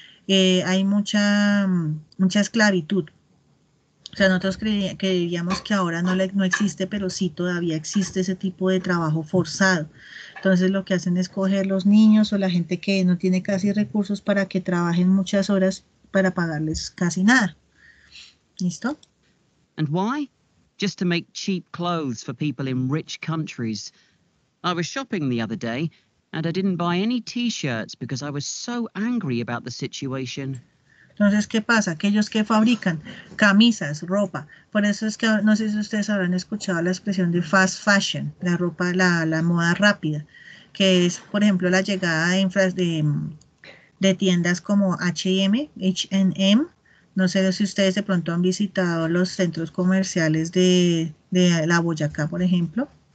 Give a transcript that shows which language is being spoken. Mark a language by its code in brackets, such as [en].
[es] Hay mucha esclavitud. O sea, nosotros creíamos que ahora no existe, pero sí todavía existe ese tipo de trabajo forzado. Entonces lo que hacen es coger los niños o la gente que no tiene casi recursos para que trabajen muchas horas para pagarles casi nada. ¿Listo? [en] And why? Just to make cheap clothes for people in rich countries. I was shopping the other day and I didn't buy any t-shirts because I was so angry about the situation. [es] Entonces, ¿qué pasa? Aquellos que fabrican camisas, ropa, por eso es que no sé si ustedes habrán escuchado la expresión de fast fashion, la ropa, la moda rápida, que es, por ejemplo, la llegada de tiendas como H&M, no sé si ustedes de pronto han visitado los centros comerciales de la Boyacá, por ejemplo.